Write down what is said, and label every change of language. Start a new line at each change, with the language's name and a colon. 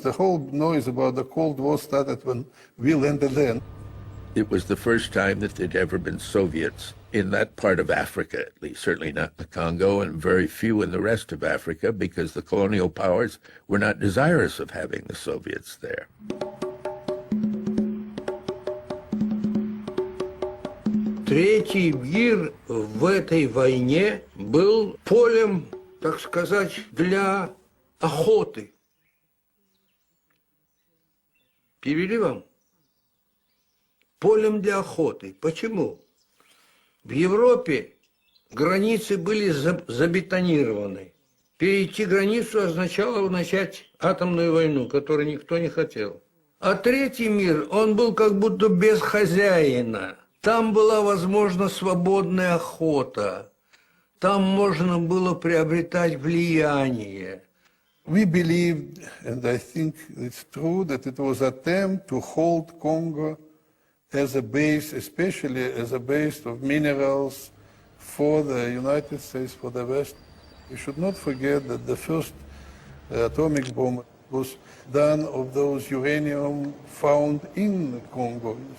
English: The whole noise about the Cold War started when we landed there. It was the first time that there'd ever been Soviets in that part of Africa, at least, certainly not the Congo, and very few in the rest of Africa, because the colonial powers were not desirous of having the Soviets there.
Russian: Третий мир в этой войне был полем, так сказать, для охоты. Перевели вам? Полем для охоты. Почему? В Европе границы были забетонированы. Перейти границу означало начать атомную войну, которую никто не хотел. А третий мир, он был как будто без хозяина. Там была возможна свободная охота. Там можно было приобретать влияние.
English: We believed, and I think it's true, that it was an attempt to hold Congo as a base, especially as a base of minerals for the United States, for the West. We should not forget that the first atomic bomb was done of those uranium found in Congo.